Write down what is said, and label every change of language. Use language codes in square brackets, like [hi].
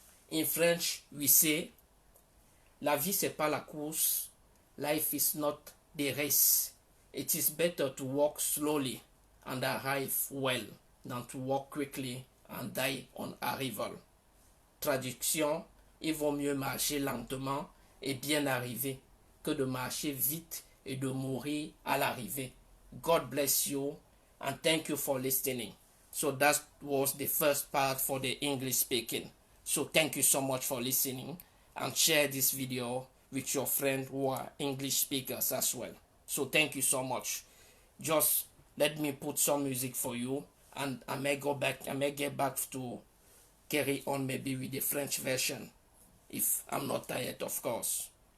[en] In French, we say, [fr] la vie c'est pas la course, [en] life is not the race. It is better to walk slowly and arrive well than to walk quickly and die on arrival. [fr] Traduction, il vaut mieux marcher lentement et bien arriver que de marcher vite et de mourir à l'arrivée. [en] God bless you and thank you for listening. So that was the first part for the English speaking. So thank you so much for listening, and share this video with your friends who are English speakers as well. So thank you so much. Just let me put some music for you, and I may get back to carry on maybe with the French version if I'm not tired, of course.